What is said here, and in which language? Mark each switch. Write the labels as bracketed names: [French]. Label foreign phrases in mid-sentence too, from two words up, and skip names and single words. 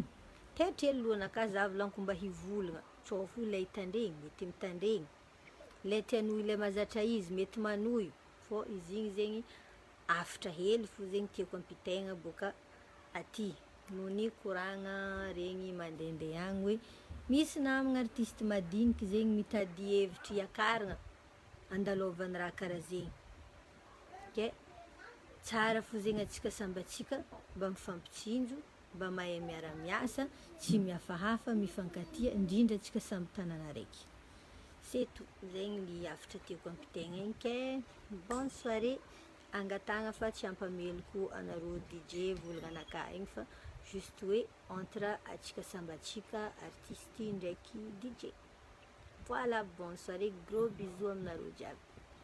[Malagasy] teatrely lohanakahy za volaniko mba hivolagna, tsao fo ilay hitandregny mety mitandregny, ilay tianohy ilay mazatra izy mety manohy, fô izy igny zegny hafatra hely fo zegny tiako ampitaigna boka aty, noho ny koragna regny mandehandeha agny hoe misy namagna artiste madiniky zegny mitady hevitra hiakaragna andalaovany raha karaha zegny. Ke tsara fo zegny atsika samby atsika mba mifampitsinjo, mba mahay miara-miasa, tsy mihafahafa, mifankatia, indrindra atsika samby tanàna araiky. [French] C'est tout, [Malagasy] zegny ny hafatra tiako ampitaigna igny ke [French] bonne soirée, [Malagasy] angatagna fa tsy ampameloko anareo DJ volagnanakahy igny fa juste hoe entre atsika samby atsika artiste ndraiky DJ. [French] Voilà, bonne soirée, gros bisous [Malagasy] aminareo jiaby.